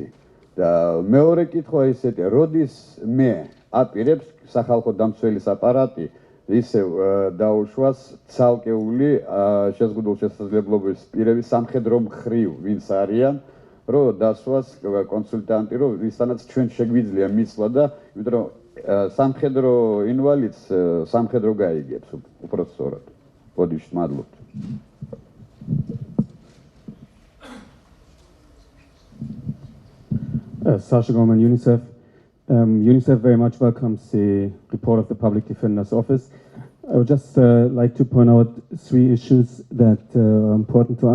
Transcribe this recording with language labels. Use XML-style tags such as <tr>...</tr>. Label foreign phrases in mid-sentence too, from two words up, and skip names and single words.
<ka>და მეორე კითხვა ისეთი, როდის მე აპირებს სახალხო დამცველის აპარატი ისევ დაუშვას ცალკეული შეზღუდულ შესაძლებლობის პირების სამხედრო მხრივ ვინც არიან, რომ დასვას კონსულტანტი, რომ ვისთანაც ჩვენ შეგვიძლია მისვლა და იმიტომ რომ სამხედრო ინვალიდს სამხედრო გაიგებს უпрост სწორად. ბოდიში მადლობთ.</ka> <en>Sasha Gorman, UNICEF. UNICEF very much welcomes the report of the Public Defender's Office. I would just like to point out 3 issues that are important to us.</en>